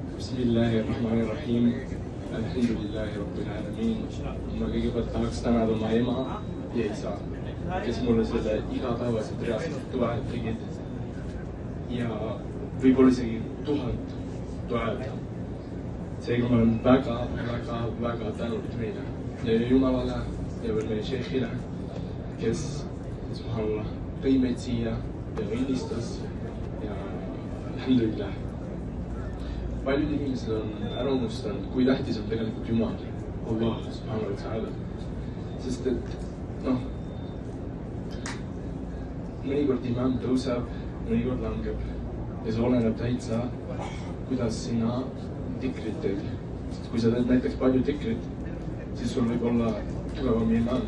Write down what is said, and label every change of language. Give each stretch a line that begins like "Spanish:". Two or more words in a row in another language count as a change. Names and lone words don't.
Arabic: بسم الله الرحمن الرحيم. الحمد لله رب العالمين.
Estonian: Ma kõigepealt tahaks tänada oma ema ja isa, kes mulle selle igapäevaselt reaalselt toe tegid. Ja võib-olla isegi 1000 toed. Seega ma olen väga tänulik neile ja Jumalale ja veel meie šeikhile, kes subhanallah tõi meid siia ja õnnistas ja alhamdulillah. Paljud inimesed on ära unustanud, kui tähtis on tegelikult Jumal,
Arabic: الله سبحانه وتعالى.
Estonian: Sest et mõnikord imam tõuseb, mõnikord langeb ja see oleneb täitsa, kuidas sina tikrit teed. Sest kui sa teed näiteks palju tikrit, siis sul võib olla tugevam imam.